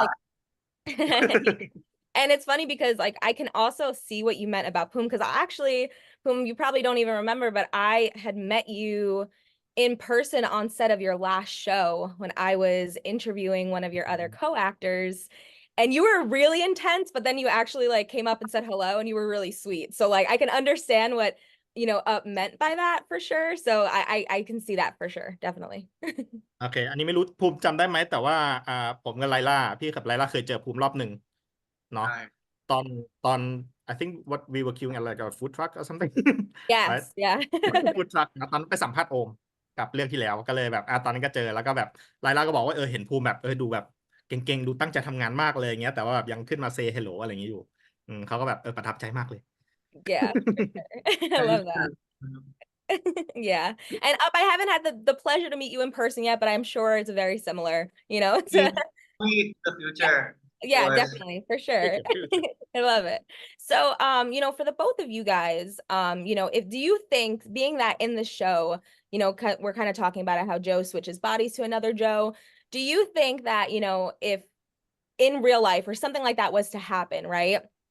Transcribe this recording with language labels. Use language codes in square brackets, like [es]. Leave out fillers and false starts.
[en] like and it's funny because like I can also see what you meant about Poom because actually, Poom, you probably don't even remember, but I had met you in person on set of your last show when I was interviewing one of your other co-actors. And you were really intense, but then you actually like came up and said hello and you were really sweet. So like I can understand what Up meant by that for sure. So I can see that for sure, definitely. [th] โอเคอันนี้ไม่รู้ภูมิจำได้ไหมแต่ว่าผมกับไลล่าพี่กับไลล่าเคยเจอภูมิรอบหนึ่งเนาะ ใช่ ตอน [en] I think what we were queuing at like a food truck or something right Yes, yeah. [th] food truck นะตอนไปสัมภาษณ์โอมกับเรื่องที่แล้วก็เลยแบบตอนนั้นก็เจอแล้วก็แบบไลล่าก็บอกว่าเห็นภูมิแบบดูแบบเก่งๆดูตั้งใจทำงานมากเลยอย่างเงี้ยแต่ว่าแบบยังขึ้นมา [en] say hello [th] อะไรอย่างงี้อยู่เขาก็แบบประทับใจมากเลย [en] Yeah, for sure. I love that. Yeah. And Up, I haven't had the pleasure to meet you in person yet, but I'm sure it's very similar, to Meet the future. yeah, Boys. definitely, for sure. I love it. So, for the both of you guys, if do you think, being that in the show, we're kind of talking about how Joe switches bodies to another Joe, do you think that, if in real life or something like that was to happen, right?